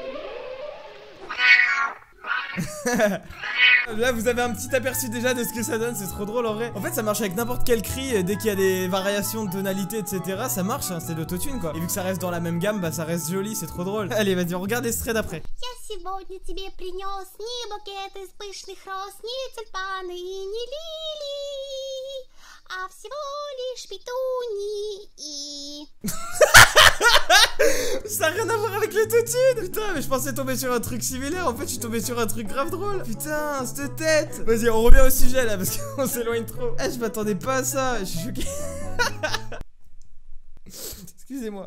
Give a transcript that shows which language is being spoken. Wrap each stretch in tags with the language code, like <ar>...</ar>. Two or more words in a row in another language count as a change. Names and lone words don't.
<fr>Là vous avez un petit aperçu déjà de ce que ça donne, c'est trop drôle en vrai. En fait ça marche avec n'importe quel cri, dès qu'il y a des variations de tonalité etc. Ça marche, hein, c'est de l'autotune quoi. Et vu que ça reste dans la même gamme, bah ça reste joli, c'est trop drôle. Allez vas-y on regarde l'extrait d'après.</fr> <ru>Сегодня тебе принес ни букет из пышных роз, ни тюльпаны и ни лилии, а всего лишь петунии и...</ru> <fr>Ça a rien à voir avec l'autotune. Putain mais je pensais tomber sur un truc similaire. En fait je suis tombé sur un truc grave drôle. Putain cette tête. Vas-y on revient au sujet là parce qu'on s'éloigne trop. Eh je m'attendais pas à ça. Je suis choqué. Excusez-moi.</fr>